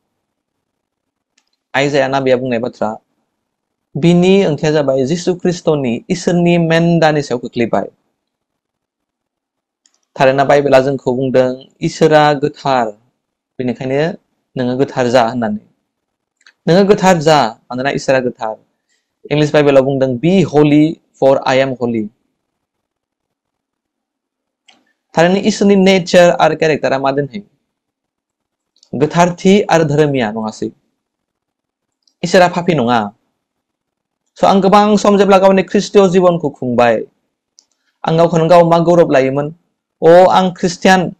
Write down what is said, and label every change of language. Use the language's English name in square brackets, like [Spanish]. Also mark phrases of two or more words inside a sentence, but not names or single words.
[Bodo] आइजाया नाबिया बुंनाय बाथ्रा बिनि ओंथिया जाबाय जिसु ख्रिस्टनि इसोरनि मेन्दानि सायाव खोख्लैबाय थारैनो बाइबेला जोंखौ बुंदों इसोरा गोथार बेनिखायनो नोङो गोथार जा होननानै नोङो गोथार जा मानोना इसोरा गोथार इंलिश बाइबेलाव बुंदों [English] be holy for I am holy [Bodo] थारैनो इसोरनि नेचार आरो केरेक्टारा मा दोनहै गोथारथि आरो धोरोमिया नङासै इसोरा पापी नङा स' आं गोबां सम जेब्ला गावनि ख्रिस्टीय जिबनखौ खुंबाय आं गावखौनो गाव मा गौरब लायोमोन आं ख्रिस्टियान